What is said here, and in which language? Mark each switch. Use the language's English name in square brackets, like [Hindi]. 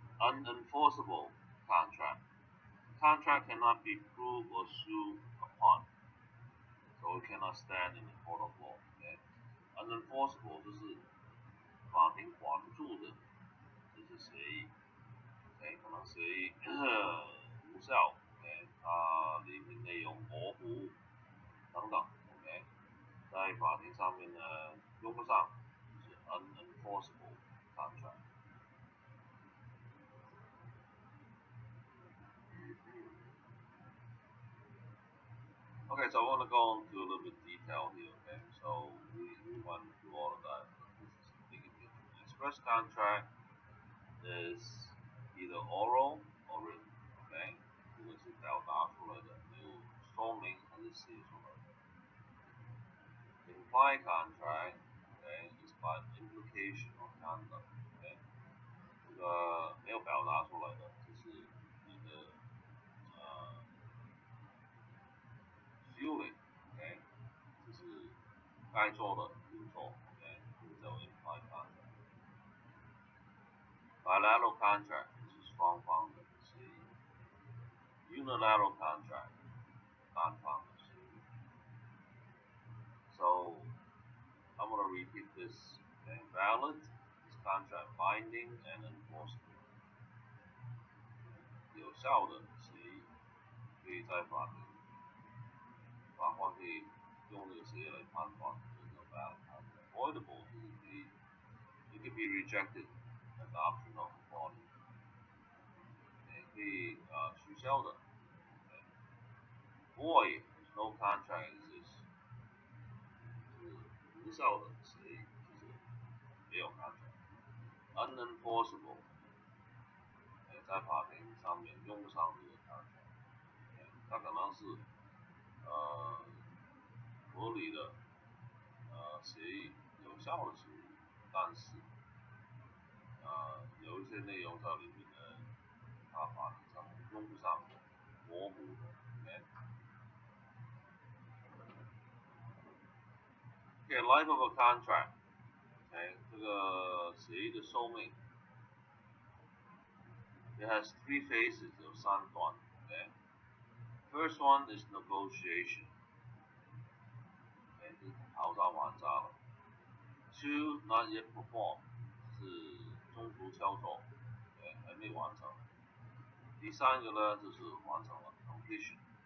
[English] Unenforceable contract. Contract cannot be proved or sued upon, so it cannot stand in the court of law. Okay? [Chinese] Unenforceable 就是法庭管不住的，就是协议。 [English] Okay? [Chinese] 可能协议无效 ，OK， 它里面内容模糊等等 ，OK， 在法庭上面呢用不上，就是 unenforceable contract。 [English] Okay, so I want to go into a little bit detail here, okay? So we went through all of that. This is the bigger picture. Express contract is either oral or written, okay? [Chinese] 这个是表达出来的，有说明还是写出来的。 [English] Implied contract, okay, is by implication or conduct, okay? [Chinese] 这个没有表达出来的，就是你的feeling, okay? 就是该做的就做 ，okay? 这个叫 implied contract. Bilateral contract 是双方的协议。 Unilateral contract 单方的协议。 [English] So I'm going to repeat this. Okay? Valid is contract binding and enforceable. [Chinese] 有效的协议可以在法官可以用这个协议来判断这个 valid contract. [English] Voidable 就是可以 it can be rejected at the option of the party. [Chinese] 可以取消的。 [English] Okay? Void is no contract exists. [Chinese] 是无效的协议，就是没有 contract. [English] Unenforceable. [Chinese] 在法庭上面用不上这个 contract， 它可能是合理的协议，有效的协议，但是有一些内容在里面呢，它法庭上用不上，模糊的。 [English] Okay, life of a contract. [Chinese] Okay, 这个协议的寿命。 [English] It has three phases 有三段 okay? First one is negotiation. [Chinese] Okay, 是讨价还价了。 [English] Two, not yet performed 是中途操作 okay? [Chinese] 还没完成。第三个呢就是完成了 completion。